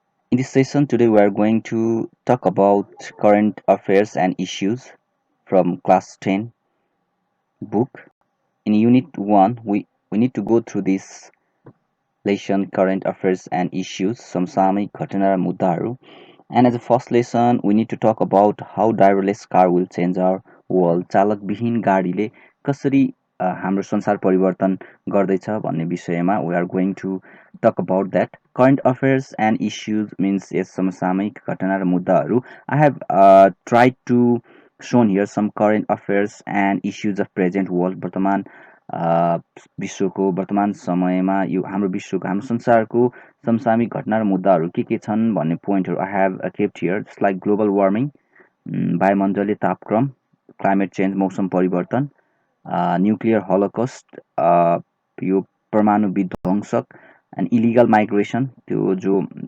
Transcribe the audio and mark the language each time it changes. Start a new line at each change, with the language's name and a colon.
English: In this session today, we are going to talk about current affairs and issues from class 10 book. In Unit 1, we need to go through this lesson, current affairs and issues,
Nepali: समसामयिक घटना र मुद्दाहरू.
English: And as a first lesson, we need to talk about how driverless car will change our world.
Nepali: चालकविहीन गाडीले कसरी हाम्रो संसार परिवर्तन गर्दैछ भन्ने विषयमा
English: we are going to talk about that. Current affairs and issues means yes,
Nepali: समसामयिक घटना र मुद्दाहरू.
English: I have tried to shown here some current affairs and issues of present world.
Nepali: वर्तमान विश्वको वर्तमान समयमा यो हाम्रो विश्वको हाम्रो संसारको समसामयिक घटना र मुद्दाहरू के छन् भन्ने पोइन्टहरू
English: I have kept here just like
Nepali: global warming वायुमण्डलीय तापक्रम क्लाइमेट चेन्ज मौसम परिवर्तन न्युक्लियर हलोकस्ट यो परमाणु विध्वंसक
English: and illegal migration
Nepali: त्यो जो